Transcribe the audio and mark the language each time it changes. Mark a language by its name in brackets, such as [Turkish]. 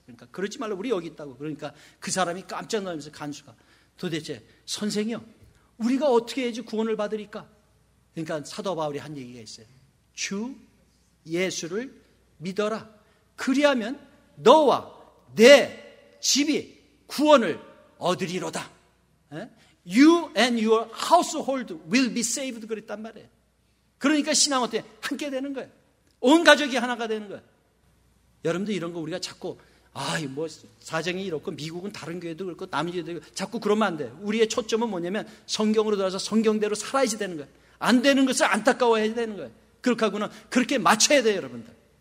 [Korean] 그러니까 그러지 말라, 우리 여기 있다고. 그러니까 그 사람이 깜짝 놀라면서 간수가 도대체 선생이요, 우리가 어떻게 해야지 구원을 받으리까? 그러니까 사도 바울이 한 얘기가 있어요. 주 예수를 믿어라. 그리하면 너와 내 집이 구원을 얻으리로다. [English] You and your household will be saved [Korean] 그랬단 말이에요. 그러니까 신앙 어때? 함께 되는 거예요. 온 가족이 하나가 되는 거예요. 여러분들 이런 거 우리가 자꾸 뭐 사정이 이렇고 미국은 다른 교회도 그렇고 남은 교회도 그렇고 자꾸 그러면 안 돼요. 우리의 초점은 뭐냐면 성경으로 들어서 성경대로 살아야지 되는 거예요. 안 되는 것을 안타까워해야 되는 거예요. 그렇게 하고는 그렇게 맞춰야 돼요, 여러분들.